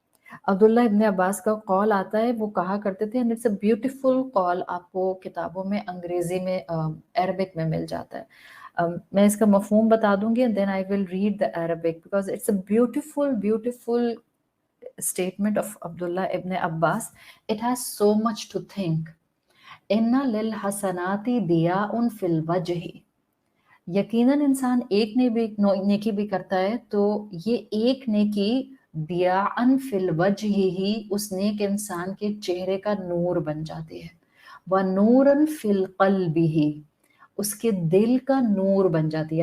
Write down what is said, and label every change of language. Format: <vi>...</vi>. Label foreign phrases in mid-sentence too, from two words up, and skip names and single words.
<ur>عبداللہ ابن عباس کا قول آتا ہے، وہ کہا کرتے تھے،</ur> <en>and it's a beautiful</en> <ur>قول، آپ کو کتابوں میں انگریزی میں عربک میں مل جاتا ہے. میں اس کا مفہوم بتا دوں گی،</ur> <en>and then I will read the Arabic because it's a beautiful statement of Abdullah ibn Abbas. It has so much to think.</en> <ar>إن للحسنة ضياء في الوجه.</ar> <ur>یقیناً انسان ایک نیکی بھی کرتا ہے تو یہ ایک نیکی</ur> <ar>دیاءً فی الوجہ</ar> <ur>ہی اس نیک انسان کے چہرے کا نور بن جاتی ہے،</ur> <ar>وَنُورًا فی القلب</ar> <ur>ہی اس کے دل کا نور بن جاتی ہے.</ur>